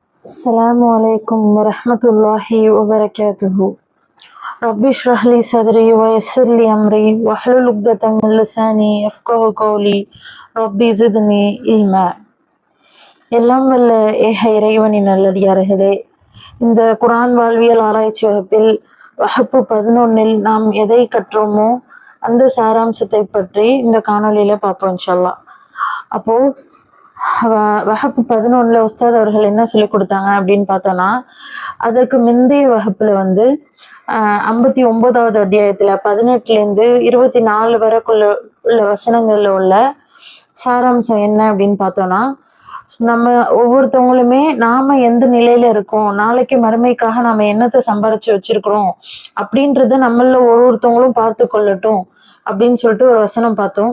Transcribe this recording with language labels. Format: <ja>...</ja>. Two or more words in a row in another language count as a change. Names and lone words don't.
<ar>السلام عليكم ورحمة الله وبركاته. رب اشرح لي صدري ويسر لي أمري واحلل عقدة من لساني يفقهوا قولي ربي زدني علما.</ar> <ta>எல்லாம் வல்ல ஏக இறைவனின் நல்லடியார்களே, இந்த குர்ஆன் வாழ்வியல் ஆராய்ச்சி வகுப்பில் வகுப்பு 11 நாம் எதை கற்றோமோ அந்த சாராம்சத்தை பற்றி இந்த காணொலியில பார்ப்போம்</ta> <ar>إن شاء الله.</ar> <ta>அப்போ வகுப்பு 11 உஸ்தாத் அவர்கள் என்ன சொல்லி கொடுத்தாங்க அப்படின்னு பார்த்தோம்னா, அதற்கு முந்தைய வகுப்புல 59வது அத்தியாயத்துல 18லேருந்து 24 வரைக்குள்ள உள்ள வசனங்கள்ல உள்ள சாராம்சம் என்ன அப்படின்னு பார்த்தோம்னா, நம்ம ஒவ்வொருத்தவங்களுமே நாம எந்த நிலையில இருக்கோம், நாளைக்கு மறுமைக்காக நாம என்னத்தை சம்பாரிச்சு வச்சிருக்கிறோம் அப்படின்றத நம்மள ஒவ்வொருத்தவங்களும் பார்த்து கொள்ளட்டும் அப்படின்னு சொல்லிட்டு ஒரு வசனம் பார்த்தோம்.</ta>